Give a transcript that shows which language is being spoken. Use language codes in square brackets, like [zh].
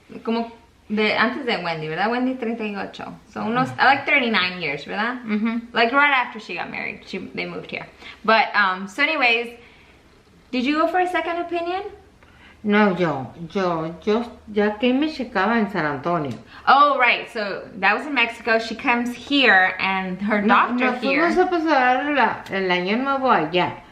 [es] Como antes de Wendy, ¿verdad? Wendy 38. So unos, [en] like 39 years, [es] ¿verdad? [en] Like right after she got married, they moved here. But, so anyways, did you go for a second opinion? [es] No, yo ya que me checaba en San Antonio. [en] Oh, right. So that was in Mexico. She comes here and her doctor here. [es] Fuimos a pasar el año nuevo allá.